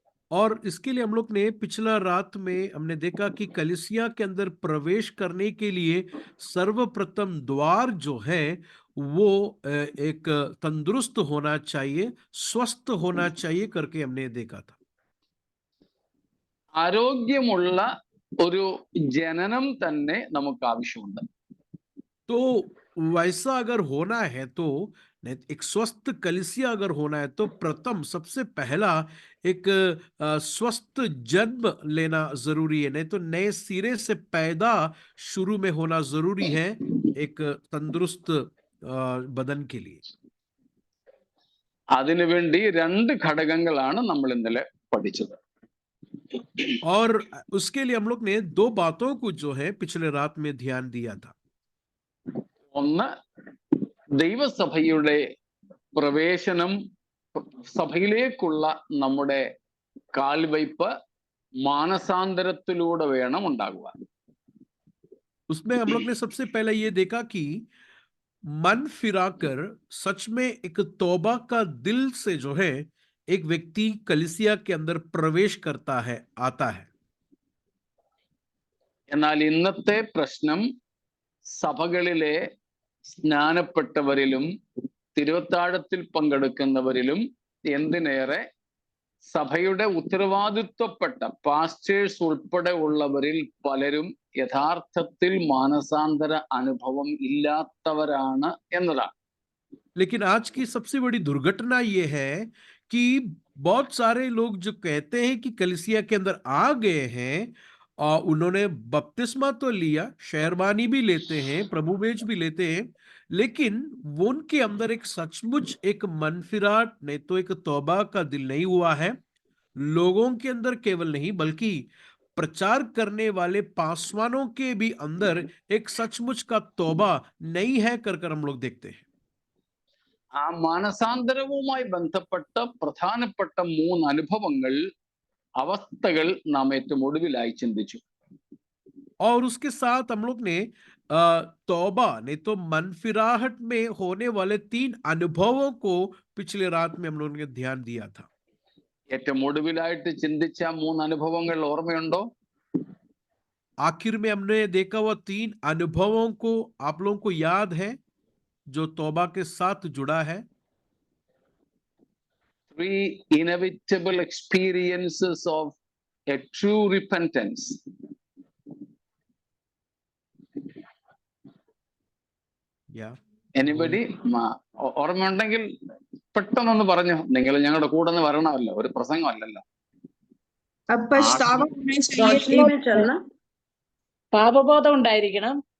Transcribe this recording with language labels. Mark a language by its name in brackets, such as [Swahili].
[Hindi] और इसके लिए हम लोग ने पिछला रात में हमने देखा कि कलीसिया के अंदर प्रवेश करने के लिए सर्वप्रथम द्वार जो है वो एक तंदुरुस्त होना चाहिए, स्वस्थ होना चाहिए करके हमने देखा था. [Malayalam] ആരോഗ്യമുള്ള ഒരു ജനനം തന്നെ നമുക്ക് ആവശ്യമുണ്ട്. [Hindi] तो वैसा अगर होना है तो एक स्वस्थ कलीसिया अगर होना है तो प्रथम सबसे पहला एक स्वस्थ जन्म लेना जरूरी है, नहीं तो नए सिरे से पैदा शुरू में होना जरूरी है एक तंदुरुस्त बदन के लिए. [Malayalam] അതിനുവേണ്ടി രണ്ട് ഘടകങ്ങളാണ് നമ്മൾ ഇന്നലെ പഠിച്ചത്. [Hindi] और उसके लिए हम लोग ने दो बातों को जो है पिछले रात में ध्यान दिया था. [Malayalam] ഒന്ന്, ദൈവസഭയുടെ പ്രവേശനം, സഭയിലേക്കുള്ള നമ്മുടെ കാൽവയ്പ് മാനസാന്തരത്തിലൂടെ വേണം ഉണ്ടാകുവാൻ. [Hindi] उसमें हम लोग ने सबसे पहले ये देखा कि मन फिराकर सच में एक तौबा का दिल से जो है एक व्यक्ति कलीसिया के अंदर प्रवेश करता है, आता है. [Malayalam] എന്നാൽ ഇന്നത്തെ പ്രശ്നം സഭകളിലെ സ്നാനപ്പെട്ടവരിലും തിരുവത്താഴത്തിൽ പങ്കെടുക്കുന്നവരിലും എന്തിനേറെ സഭയുടെ ഉത്തരവാദിത്വപ്പെട്ട പാസ്റ്റേഴ്സ് ഉൾപ്പെടെ ഉള്ളവരിൽ പലരും യഥാർത്ഥത്തിൽ മാനസാന്തര അനുഭവം ഇല്ലാത്തവരാണ് എന്നതാണ്. [Hindi] लेकिन आज की सबसे बड़ी दुर्घटना ये है कि बहुत सारे लोग जो कहते हैं कि कलीसिया के अंदर आ गए हैं उन्होंने बपतिस्मा तो लिया, शहरबानी भी लेते हैं, प्रभु बेच भी लेते हैं, लेकिन वो उनके अंदर एक सचमुच एक मनफिरात नहीं तो एक तौबा का दिल नहीं हुआ है। लोगों के अंदर केवल नहीं बल्कि प्रचार करने वाले पासवानों के भी अंदर एक सचमुच का तौबा नहीं है कर हम लोग देखते हैं। [Malayalam] ആ മാനസാന്തരവുമായി ബന്ധപ്പെട്ട പ്രധാനപ്പെട്ട 3 അനുഭവങ്ങൾ, അവസ്ഥകൾ നാം ഏറ്റവും ഒടുവിലായി ചിന്തിച്ചു. [Hindi] और उसके साथ हम लोग ने तौबा नहीं तो मनफिराहट में होने वाले 3 अनुभवों को पिछले रात में हम लोगों ने ध्यान दिया था। [Malayalam] ഏറ്റവും ഒടുവിലായിട്ട് ചിന്തിച്ച 3 അനുഭവങ്ങൾ ഓർമ്മയുണ്ടോ? [Hindi] आखिर में हमने देखा हुआ 3 अनुभवों को आप लोगों को याद है जो तौबा के साथ जुड़ा है? [English] 3 inevitable experiences of a true repentance. Yeah. [Malayalam] Anybody ഓർമ്മയുണ്ടെങ്കിൽ പെട്ടെന്നൊന്ന് പറഞ്ഞു. നിങ്ങൾ ഞങ്ങളുടെ കൂടെ ഒന്ന് വരണമല്ലോ, ഒരു പ്രസംഗമല്ലല്ലോ. [Hindi] अब पछतावा होने चाहिए, रोशनी में चलना, [Malayalam] പാപബോധം ഉണ്ടായിരിക്കണം.